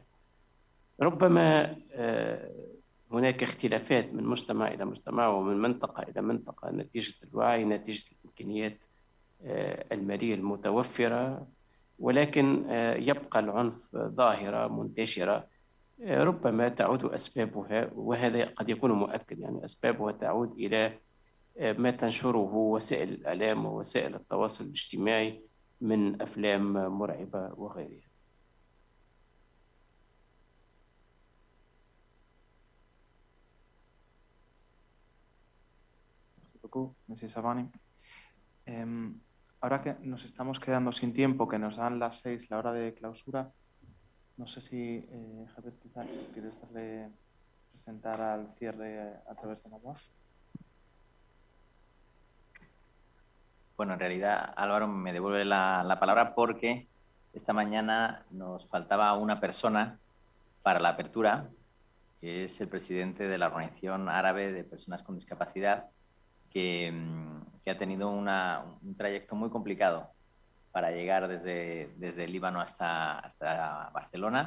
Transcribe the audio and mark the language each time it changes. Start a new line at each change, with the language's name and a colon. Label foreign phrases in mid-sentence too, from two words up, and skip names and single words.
Arabic: ربما هناك اختلافات من مجتمع إلى مجتمع ومن منطقة إلى منطقة نتيجة الوعي، نتيجة الإمكانيات المالية المتوفرة، ولكن يبقى العنف ظاهرة منتشرة ربما تعود أسبابها، وهذا قد يكون مؤكد، يعني أسبابها تعود إلى ما تنشره وسائل الإعلام ووسائل التواصل الاجتماعي من أفلام مرعبة وغيرها.
English: Mrs. Shabani.
Spanish: Ahora que nos estamos quedando sin tiempo, que nos dan las 6, la hora de clausura, no sé si Javier, quizás quieres presentar al cierre a través de la voz. Bueno, en realidad Álvaro me devuelve la palabra porque esta mañana nos faltaba una persona para la apertura, que es el presidente de la Organización Árabe de Personas con Discapacidad, que ha tenido un trayecto muy complicado para llegar desde el Líbano hasta Barcelona.